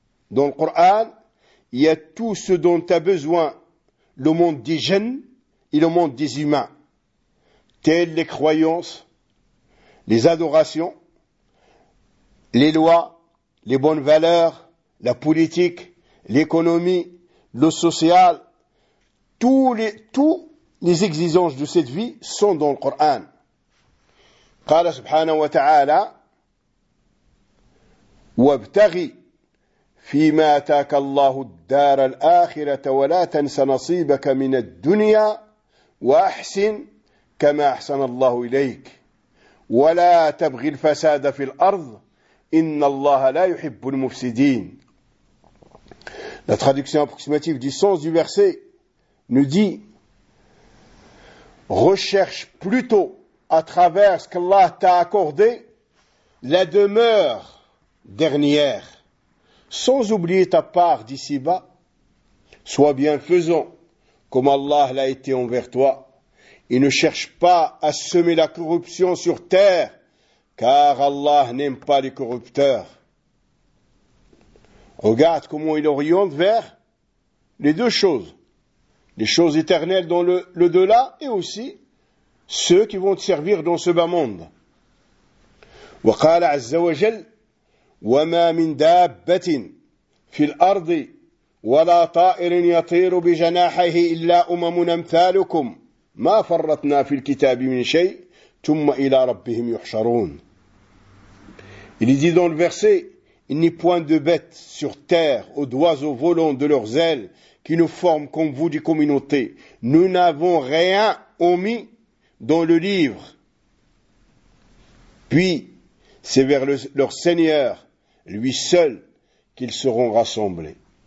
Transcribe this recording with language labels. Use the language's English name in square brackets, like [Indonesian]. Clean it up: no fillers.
[French] Dans le Coran, il y a tout ce dont a besoin le monde des djinns et le monde des humains, telles les croyances, les adorations, les lois, les bonnes valeurs, la politique, l'économie, le social, toutes les exigences de cette vie sont dans le Coran. [Arabic] قال سبحانه وتعالى وابتغي فيما آتاك الله الدار الآخرة ولا تنس نصيبك من الدنيا وأحسن كما أحسن الله إليك ولا تبغي الفساد في الأرض إن الله لا يحب المفسدين. [French] La traduction approximative du sens du verset nous dit: recherche plutôt à travers ce qu'Allah t'a accordé la demeure dernière, sans oublier ta part d'ici-bas. Sois bienfaisant comme Allah l'a été envers toi, et ne cherche pas à semer la corruption sur terre, car Allah n'aime pas les corrupteurs. Regarde comment il oriente vers les deux choses, les choses éternelles dans l'au-delà et aussi ceux qui vont te servir dans ce bas monde. [Arabic] وقال عز وجل وما من دابة في الأرض ولا طائر يطير بجناحه إلا أمم أمثالكم ما فرطنا في الكتاب من شيء ثم إلى ربهم يحشرون. [French] Il est dit dans le verset: il n'y a point de bêtes sur terre ou d'oiseaux volants de leurs ailes qui nous forment comme vous des communautés. Nous n'avons rien omis dans le livre. Puis, c'est vers leur Seigneur, lui seul, qu'ils seront rassemblés.